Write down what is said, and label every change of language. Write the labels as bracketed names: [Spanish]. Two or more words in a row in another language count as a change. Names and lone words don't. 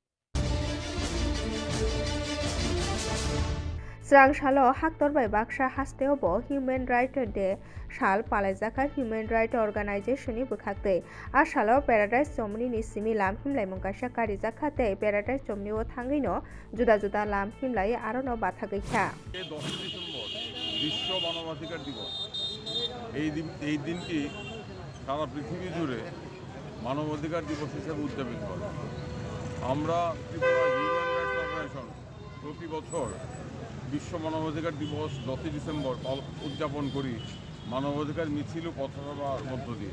[Kok Borok] Srang Shalo Haktorbai Baksha Hasteobo Human Rights Day Shal Palaijaka Human Rights Organization ni Bwkhakte Ashalo Paradise Chomni ni Simi Lam Himlaimung Kaisa Karijakhate Paradise Chomni o Thangino Juda Juda Lam Himlai Arono Bathagaikha [Bangla] 10 ডিসেম্বর বিশ্ব মানবাধিকার দিবস। এই দিনটি সারা পৃথিবী জুড়ে মানবাধিকার দিবস হিসেবে উদযাপিত করে। আমরা ত্রিপুরা হিউম্যান রাইটস অর্গানাইজেশন প্রতি বছর বিশ্ব মানবাধিকার দিবস 10 ডিসেম্বর উদযাপন করি মানবাধিকার মিছিল ও পথসভার মধ্য দিয়ে।